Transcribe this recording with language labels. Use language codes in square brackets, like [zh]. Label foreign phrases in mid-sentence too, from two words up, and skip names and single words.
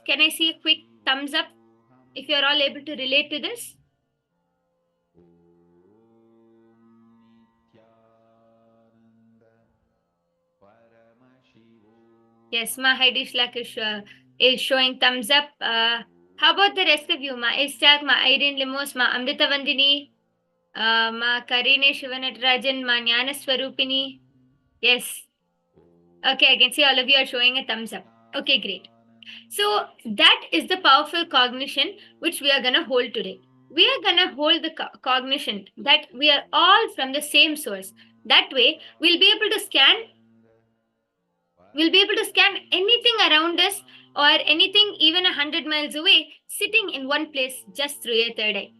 [en] Can I see a quick thumbs up if you're all able to relate to this? Yes, Ma Heidi Schlack is showing thumbs up. How about the rest of you? Ma Isaac, Ma Irene Limos, Ma Amrita Vandini, Ma Karine Shivanatarajan, Ma Jnana Swarupini. Yes, Okay, I can see all of you are showing a thumbs up. Okay, great. So that is the powerful cognition which we are going to hold today. We are going to hold the cognition that we are all from the same source. That way, we'll be able to scan anything around us or anything even 100 miles away, sitting in one place just through your third eye.